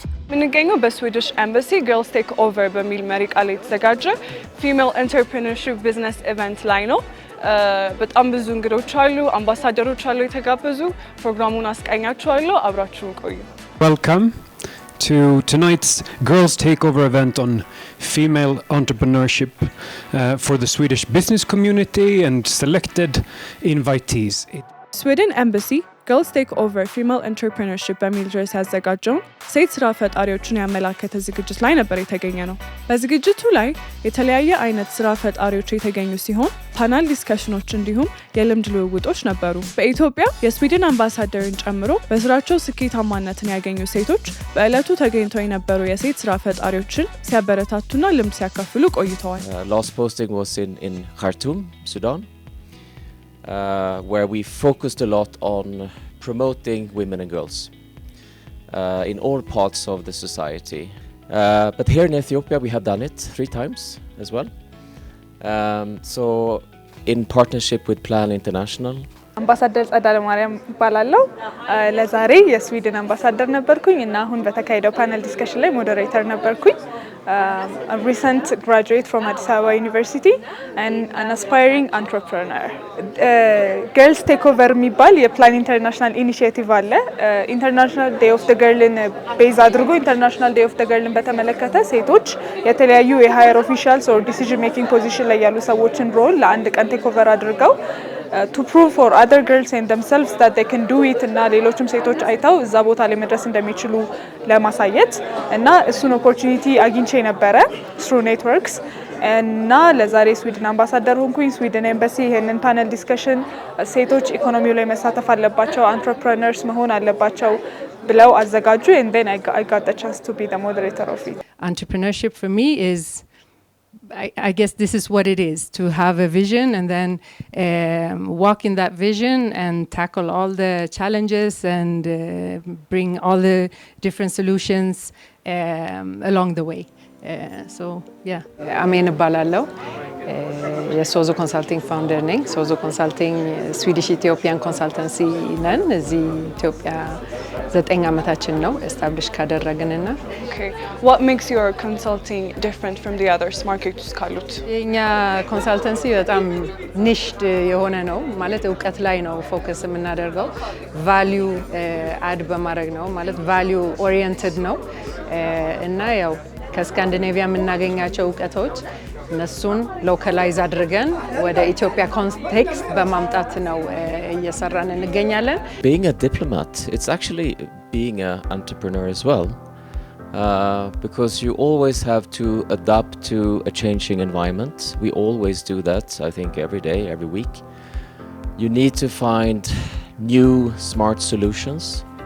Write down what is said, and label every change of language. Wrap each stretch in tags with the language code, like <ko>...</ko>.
<am>የምንገኘው በስዊዲሽ ኤምባሲ Girls Takeover በሚል መሪ ቃል የተዘጋጀ ፊሜል ኢንተርፕረነርሺፕ ቢዝነስ ኢቨንት ላይ ነው። በጣም ብዙ እንግዶች አሉ፣ አምባሳደሮች አሉ የተጋበዙ። ፕሮግራሙን አስቃኛችኋለሁ፣ አብራችሁን ቆዩ።</am> <en>Welcome to tonight's Girls Takeover event on female entrepreneurship for the Swedish business community and selected invitees.</en> <am>ስዊድን ኤምባሲ ገርልስ ቴክ ኦቨር ፊሜል ኢንተርፕረነርሺፕ በሚል ርዕስ ያዘጋጀውን ሴት ስራ ፈጣሪዎችን ያመላከተ ዝግጅት ላይ ነበር የተገኘ ነው። በዝግጅቱ ላይ የተለያየ አይነት ስራ ፈጣሪዎች የተገኙ ሲሆን ፓናል ዲስከሽኖች እንዲሁም የልምድ ልውውጦች ነበሩ። በኢትዮጵያ የስዊድን አምባሳደርን ጨምሮ በስራቸው ስኬታማነትን ያገኙ ሴቶች በዕለቱ ተገኝተው የነበሩ የሴት ስራ ፈጣሪዎችን ሲያበረታቱና ልምድ ሲያካፍሉ ቆይተዋል።</am> <en>Last posting was in Khartoum, Sudan. Where we focused a lot on promoting women and girls in all parts of the society. But here in Ethiopia we have done it 3 times as well. So in partnership with Plan International.</en> <am>አምባሳደር ጸዳለ ማርያም እባላለሁ። ለዛሬ የስዊድን አምባሳደር ነበርኩኝ እና አሁን በተካሄደው ፓነል ዲስከሽን ላይ ሞዴሬተር ነበርኩኝ።</am> <en>A recent graduate from Addis Ababa University and an aspiring entrepreneur.</en> <am>Girls Takeover የሚባል የፕላን ኢንተርናሽናል ኢኒሺዬቲቭ አለ። ኢንተርናሽናል ዴይ ኦፍ ዘ ገርልን ቤዝ አድርጎ ኢንተርናሽናል ዴይ ኦፍ ዘ ገርልን በተመለከተ ሴቶች የተለያዩ የሃየር ኦፊሻልስ ኦር ዲሲዥን ሜኪንግ ፖዚሽን ላይ ያሉ ሰዎችን ሮል ለአንድ ቀን ቴክኦቨር አድርገው</am> <en>to prove for other girls and themselves that they can do it</en> <am>እና ሌሎችም ሴቶች አይተው እዛ ቦታ ላይ መድረስ እንደሚችሉ ለማሳየት እና እሱን ኦፖርቹኒቲ አግኝቼ ነበረ</am> <en>through networks</en> <am>እና ለዛሬ ስዊድን አምባሳደር ሆንኩኝ። ስዊድን ኤምባሲ ይሄንን ፓነል ዲስከሽን ሴቶች ኢኮኖሚው ላይ መሳተፍ አለባቸው፣ entrepreneurs መሆን አለባቸው ብለው አዘጋጁ</am> <en>and then I got the chance to be the moderator of it. Entrepreneurship for me is I guess this is what it is, to have a vision and then walk in that vision and tackle all the challenges and bring all the different solutions along the way. So yeah.</en> <am>አሜን እባላለሁ። የሶዞ ኮንሳልቲንግ ፋውንደር ነኝ። ሶዞ ኮንሳልቲንግ ስዊዲሽ ኢትዮጵያን ኮንሳልተንሲ ነን። እዚህ ኢትዮጵያ 9 ዓመታችን ነው ኤስታብሊሽ ካደረግንና።</am> <en>Okay. What makes your consulting different from the others markets</en> <am>ካሉት? የኛ ኮንሳልተንሲ በጣም ኒሽድ የሆነ ነው ማለት እውቀት ላይ ነው ፎከስ የምናደርገው። ቫልዩ አድ በማድረግ ነው ማለት ቫልዩ ኦሪየንትድ ነው እና ያው ከስካንዲኔቪያ የምናገኛቸው እውቀቶች እነሱን ሎካላይዝ አድርገን ወደ ኢትዮጵያ ኮንቴክስት በማምጣት ነው እየሰራን እንገኛለን።</am> <en>Being a diplomat, it's actually being an entrepreneur as well. Because you always have to adapt to a changing environment. We always do that, I think, every day, every week. You need to find new smart solutions.</en>